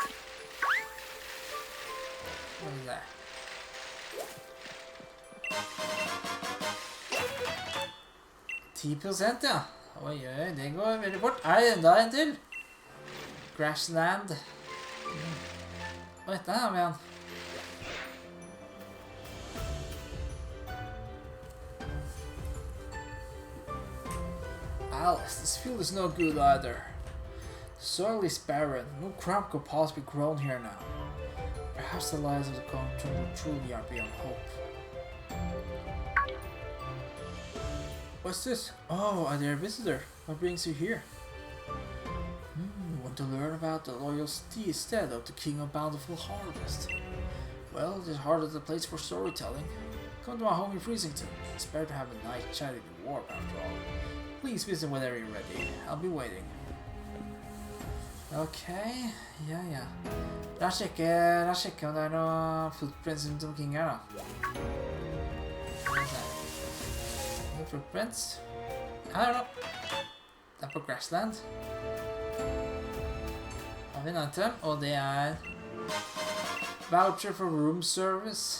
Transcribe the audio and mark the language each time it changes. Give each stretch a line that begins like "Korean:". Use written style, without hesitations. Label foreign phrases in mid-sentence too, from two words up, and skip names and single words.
Norwegian: Hva er det? %, ja. Oi, oi, det går veldig fort. Er det enda en til? Grassland. Oi, der har vi han.
English: Alice, this field is no good either. The soil is barren. No crop could possibly be grown here now. Perhaps the lives of the kongen truly are beyond hope. What's this? Oh, a dear visitor. What brings you here? Want to learn about the loyal stead of the King of Bountiful Harvest? Well, this heart is the place for storytelling. Come to my home in Freezington. It's better to have a nice chat in the warp after all. Please visit whenever you're ready. I'll be waiting. Okay, ja.
Norwegian: La oss sjekke om det er noe footprints rundt omkring her, da.
English: Footprints.
Norwegian: Her er det. Det er på Grassland. Har vi en item, og det er
English: voucher for room service.